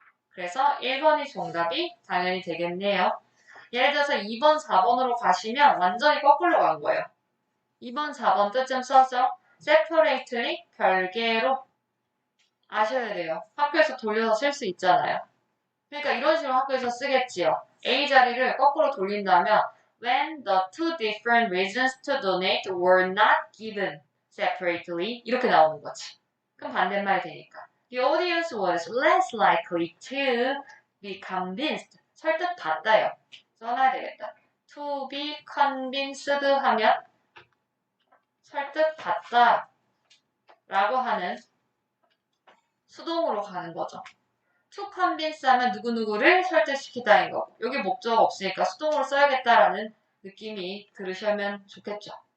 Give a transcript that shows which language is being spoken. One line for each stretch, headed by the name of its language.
Korean: 그래서 1번이 정답이 당연히 되겠네요. 예를 들어서 2번, 4번으로 가시면 완전히 거꾸로 간 거예요. 2번, 4번 뜻 좀 써서 separately, 별개로 아셔야 돼요. 학교에서 돌려서 쓸 수 있잖아요. 그러니까 이런 식으로 학교에서 쓰겠지요. A 자리를 거꾸로 돌린다면
English: when the two different reasons to donate were not given separately
Korean: 이렇게 나오는 거지. 그럼 반대말이 되니까.
English: The audience was less likely to be convinced.
Korean: 설득받다요. 써놔야 되겠다.
English: To be convinced
Korean: 하면 설득받다 라고 하는 수동으로 가는 거죠.
English: to convince
Korean: 하면 누구누구를 설득시키다인 거. 여기 목적 없으니까 수동으로 써야겠다라는 느낌이 들으시면 좋겠죠.